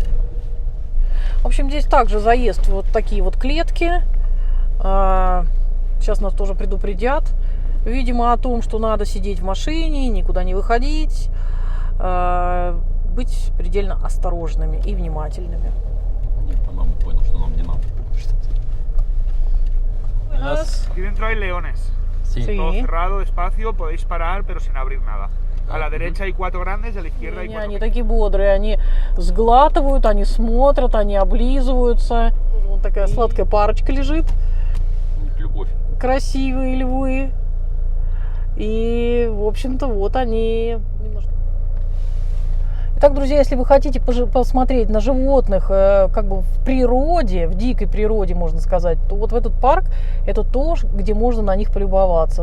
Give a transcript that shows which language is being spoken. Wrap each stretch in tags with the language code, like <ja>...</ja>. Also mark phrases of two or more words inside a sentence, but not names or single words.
<ru>В общем, здесь также заезд вот такие вот клетки. Сейчас нас тоже предупредят, видимо, о том, что надо сидеть в машине, никуда не выходить, быть предельно осторожными и внимательными. Нет, по-моему, понял, что нам не надо.</ru> <es>Aquí dentro hay leones. Sí. Todo cerrado, despacio, podéis parar, pero sin abrir nada. A la derecha hay 4 grandes, a la izquierda hay 4</es> <ru>Они такие бодрые, они сглатывают, они смотрят, они облизываются. Вон такая сладкая парочка лежит, Любовь. красивые львы. И, в общем-то, вот они немножко. Итак, друзья, если вы хотите посмотреть на животных как бы в природе, в дикой природе, можно сказать, то вот в этот парк это то, где можно на них полюбоваться.</ru>